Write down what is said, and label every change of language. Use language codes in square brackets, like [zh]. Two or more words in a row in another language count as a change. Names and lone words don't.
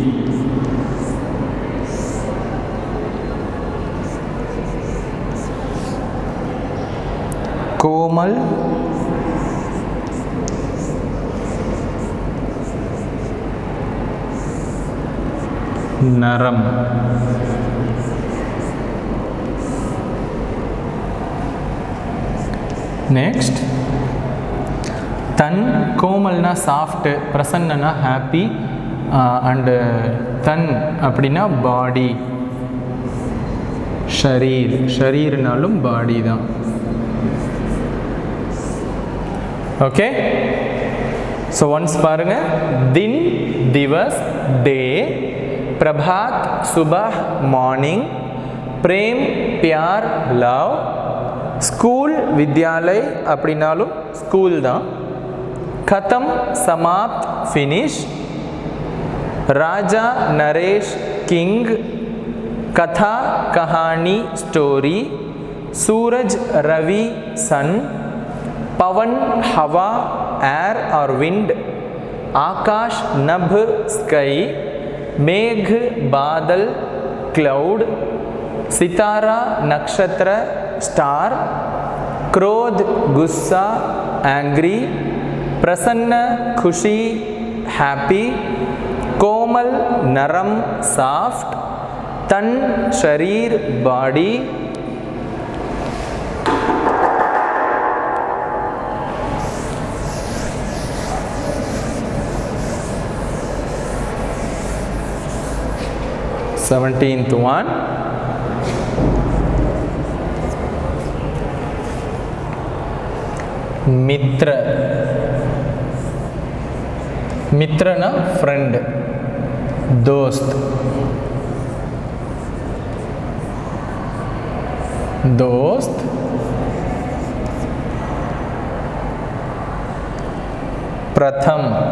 [hi] कोमल, नरम. नेक्स्ट तन. कोमलना सॉफ्ट, प्रसन्नना हैप्पी, and तन [ta] அப்படினா பாடி. शरीर, शरीरனாலும் பாடி தான். [en] okay, so once பாருங்க. [hi] दिन, दिवस, डे. प्रभात, सुबह, मॉर्निंग. प्रेम, प्यार, लव. [ta] स्कूल, विद्यालय அப்படினாலும் ஸ்கூல் தான். [hi] खत्म समाप्त फिनिश, राजा नरेश किंग, कथा कहानी स्टोरी, सूरज रवि सन, पवन हवा एयर और विंड, आकाश नभ स्काई, मेघ बादल क्लाउड, सितारा नक्षत्र स्टार, क्रोध गुस्सा एंग्री, प्रसन्न खुशी हैप्पी, कोमल नरम सॉफ्ट, तन शरीर बॉडी, [en] seventeenth one, [hi] मित्र, मित्र ना फ्रेंड, दोस्त, दोस्त, प्रथम,